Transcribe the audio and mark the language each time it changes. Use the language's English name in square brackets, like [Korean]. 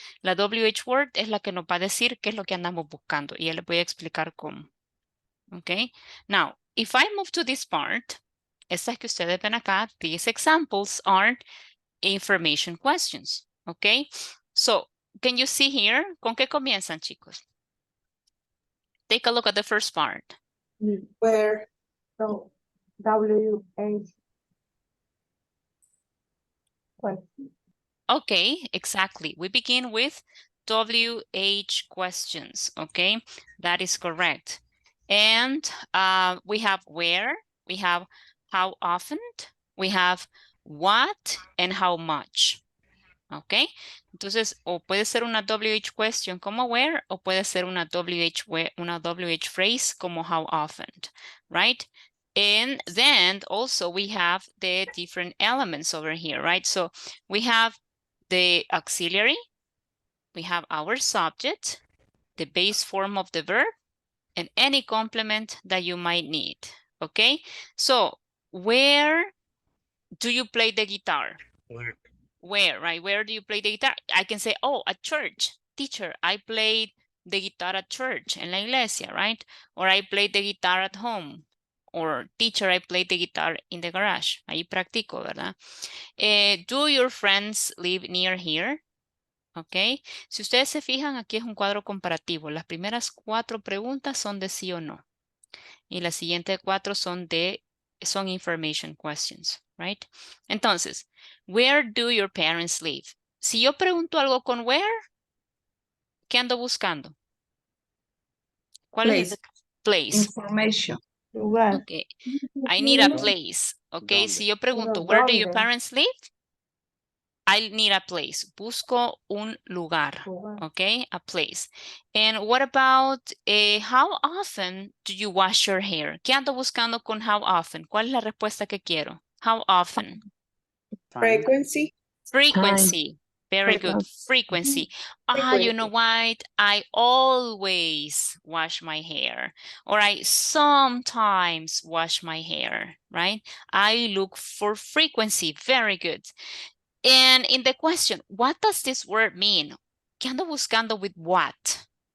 [Spanish] La WH word es la que nos va a decir qué es lo que andamos buscando y ya les voy a explicar cómo. [English] ¿Ok? Now, if I move to this part, [Spanish] estas que ustedes ven acá, [English] these examples are information questions. ¿Ok? So, can you see here? [Spanish] ¿Con qué comienzan, chicos? [English] Take a look at the first part. Where, so, WH question. Okay, exactly. We begin with WH questions, okay? That is correct. And we have where, we have how often, we have what, and how much. [Spanish] ¿Ok? Entonces, o puede ser una WH question como where, o puede ser una WH phrase como how often, right? [English] And then also we have the different elements over here, right? So we have the auxiliary, we have our subject, the base form of the verb, and any complement that you might need, okay? So where do you play the guitar? Where, right? Where do you play the guitar? I can say, oh, at church. Teacher, I played the guitar at church, [Spanish] en la iglesia, [English] right? Or I played the guitar at home. Or teacher, I played the guitar in the garage. [Spanish] Ahí practico, ¿verdad? [English] Do your friends live near here? Ok. [Spanish] Si ustedes se fijan, aquí es un cuadro comparativo. Las primeras 4 preguntas son de sí o no. Y las siguientes 4 son information questions, right? [English] Entonces, where do your parents live? [Spanish] Si yo pregunto algo con where, ¿qué ando buscando? ¿Cuál es ese? Place. Information. Lugar. [English] Okay. I need a place. Okay. [Spanish] Si yo pregunto, [English] where do your parents live? I need a place. [Spanish] Busco un lugar. [English] Okay, a place. And what about how often do you wash your hair? [Spanish] ¿Qué ando buscando con how often? ¿Cuál es la respuesta que quiero? [English] How often? Frequency. Frequency. Very good. Frequency. You know Frequency. what? I always wash my hair. Or I sometimes wash my hair, right? I look for frequency. Very good. And in the question, what does this word mean? [Spanish] ¿Qué ando buscando [English] with what?